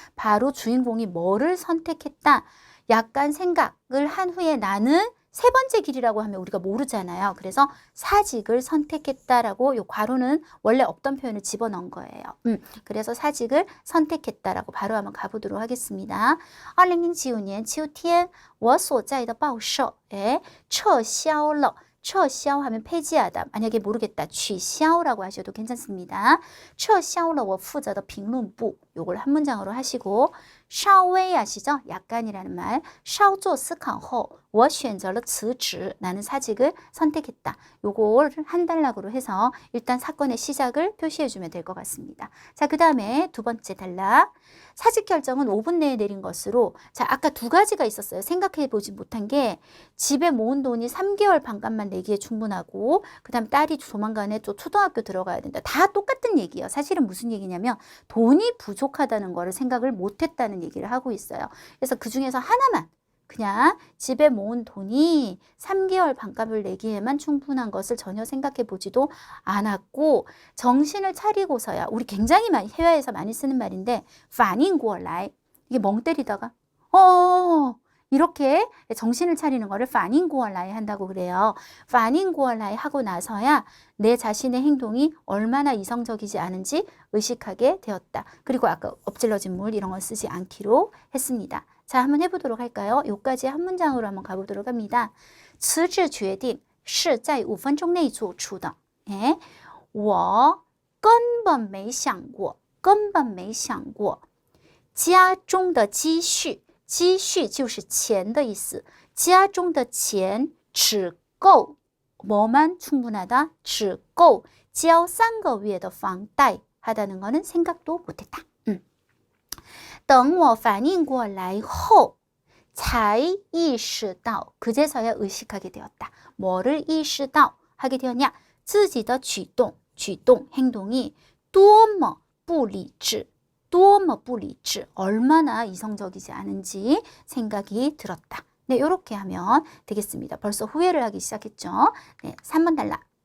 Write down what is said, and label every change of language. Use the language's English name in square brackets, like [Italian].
[Korean] 바로 주인공이 뭐를 선택했다. 약간 생각을 한 후에 나는 세 번째 길이라고 하면 우리가 모르잖아요. 그래서 사직을 선택했다라고 요 괄호는 원래 없던 표현을 집어넣은 거예요. 그래서 사직을 선택했다라고 바로 한번 가보도록 하겠습니다. [Chinese] 2009年秋天我所在的报社撤销了 撤销 [Korean] 하면 폐지하다. 만약에 모르겠다. 取消라고 하셔도 괜찮습니다. [Chinese] 撤销了我负责的评论部 [Korean] 요걸 한 문장으로 하시고 稍微 아시죠? 약간이라는 말. [Chinese] 稍作思考后我选择了辞职 [Korean] 나는 사직을 선택했다. 요걸 한 단락으로 해서 일단 사건의 시작을 표시해주면 될 것 같습니다. 자, 그 다음에 두 번째 단락. 사직 결정은 5분 내에 내린 것으로 자, 아까 두 가지가 있었어요. 생각해보지 못한 게 집에 모은 돈이 3개월 반값만 내기에 충분하고 그 다음 딸이 조만간에 또 초등학교 들어가야 된다. 다 똑같은 얘기예요. 사실은 무슨 얘기냐면 돈이 부족하다는 거를 생각을 못했다는 얘기를 하고 있어요. 그래서 그 중에서 하나만 그냥 집에 모은 돈이 3개월 반값을 내기에만 충분한 것을 전혀 생각해 보지도 않았고 정신을 차리고서야 우리 굉장히 많이 해외에서 많이 쓰는 말인데 反应过来 이게 멍 때리다가 이렇게 정신을 차리는 거를 反应过来 한다고 그래요. 反应过来 하고 나서야 내 자신의 행동이 얼마나 이성적이지 않은지 의식하게 되었다. 그리고 아까 엎질러진 물 이런 거 쓰지 않기로 했습니다. 자, 한번 해보도록 할까요? 요까지 한 문장으로 한번 가보도록 합니다. [Chinese] 辞职决定是在5分钟内做出的。我根本没想过家中的积蓄，积蓄就是钱的意思。家中的钱只够 [Korean] 뭐만 충분하다? [Chinese] 只够交3个月的房贷 [Korean] 하다는 거는 생각도 못했다. [Chinese] 等我反应过来后才意识到 [Korean] 그제서야 의식하게 되었다. 뭐를 意识到 하게 되었냐? [Chinese] 自己的举动 [Korean] 행동이 [Chinese] 多么不理智 [Korean] 얼마나 이성적이지 않은지 생각이 들었다. 네, 이렇게 하면 되겠습니다. 벌써 후회를 하기 시작했죠. 네, 3번 달라.